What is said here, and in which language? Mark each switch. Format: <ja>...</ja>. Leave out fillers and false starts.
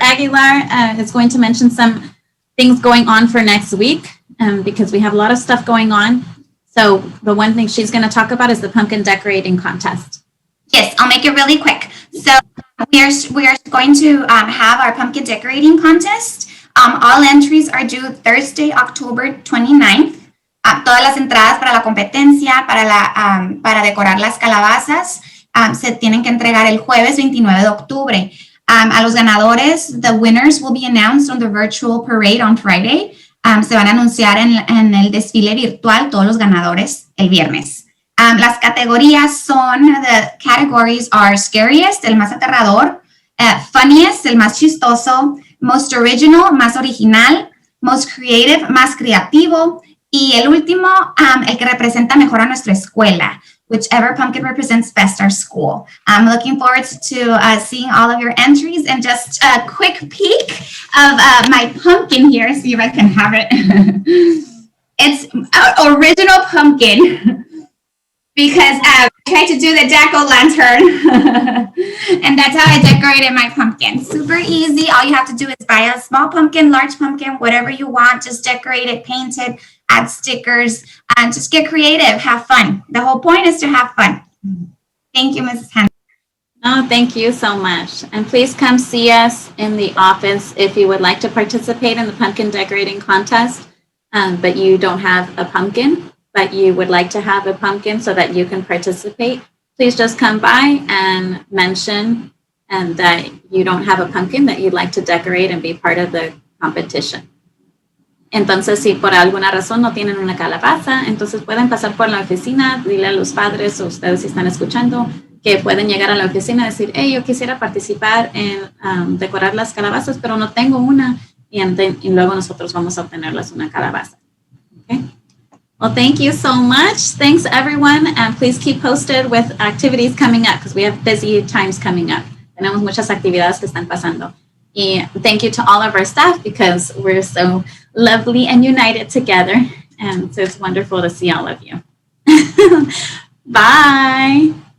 <en>Aguilar is going to mention some things going on for next week because we have a lot of stuff going on. So the one thing she's going to talk about is the pumpkin decorating contest. Yes, I'll make it really quick. So we are going to have our pumpkin decorating contest. All entries are due Thursday, October 29th.</en> <es>Todas las entradas para la competencia, para decorar las calabazas, se tienen que entregar el jueves 29 de octubre. A los ganadores,</es> <en>the winners will be announced on the virtual parade on Friday.</en> <es>Se van a anunciar en el desfile virtual todos los ganadores el viernes. Las categorías son,</es> <en>the categories are scariest,</en> <es>el más aterrador,</es> <en>funniest,</en> <es>el más chistoso,</es> <en>most original,</en> <es>más original,</es> <en>most creative,</en> <es>más creativo, y el último, el que representa mejor a nuestra escuela.</es> <en>Whichever pumpkin represents best our school. I'm looking forward to seeing all of your entries, and just a quick peek of my pumpkin here, see if I can have it. It's an original pumpkin because I tried to do the jack-o'-lantern and that's how I decorated my pumpkin. Super easy. All you have to do is buy a small pumpkin, large pumpkin, whatever you want, just decorate it, paint it, add stickers, and just get creative, have fun. The whole point is to have fun. Thank you, Mrs. Hannah. Oh, thank you so much. And please come see us in the office if you would like to participate in the pumpkin decorating contest, but you don't have a pumpkin, but you would like to have a pumpkin so that you can participate. Please just come by and mention that you don't have a pumpkin that you'd like to decorate and be part of the competition.</en> <es>Entonces, si por alguna razón no tienen una calabaza, entonces pueden pasar por la oficina, dile a los padres o ustedes si están escuchando que pueden llegar a la oficina y decir, hey, yo quisiera participar en decorar las calabazas, pero no tengo una, y luego nosotros vamos a obtenerles una calabaza.</es> <en>Okay? Well, thank you so much. Thanks, everyone, and please keep posted with activities coming up because we have busy times coming up.</en> <es>Tenemos muchas actividades que están pasando.</es> <en>Y thank you to all of our staff because we're so lovely and united together. And so it's wonderful to see all of you. Bye.</en>